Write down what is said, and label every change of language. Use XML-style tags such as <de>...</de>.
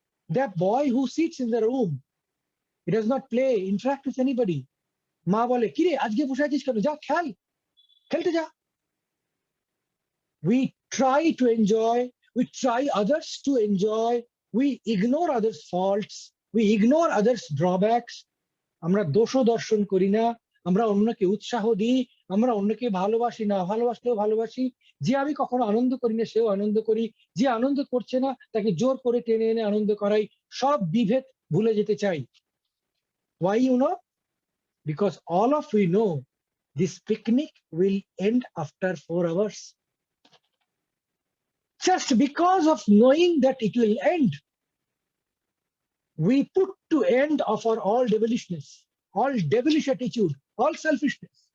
<en>That boy who sits in the room, he does not play, interact with anybody.</en> <bn>Ma bole, "Kire, ajke boshe aছিস কেন? যা খেল, খেলতে যা."</bn> <en>We try to enjoy, we try others to enjoy, we ignore others' faults, we ignore others' drawbacks.</en> <bn>আমরা দোষও দর্শন করি না, আমরা অন্যকে উৎসাহ দিই, আমরা অন্যকে ভালোবাসি না, ভালোবাসলেও ভালোবাসি। যে আমি কখনো আনন্দ করি না সেও আনন্দ করি, যে আনন্দ করছে না তাকে জোর করে টেনে এনে আনন্দ করাই, সব বিভেদ ভুলে যেতে চাই।</bn> <en>Why you know? Because all of we know this picnic will end after 4 hours. Just because of knowing that it will end, we put to end of our all devilishness, all devilish attitude, all selfishness.</en>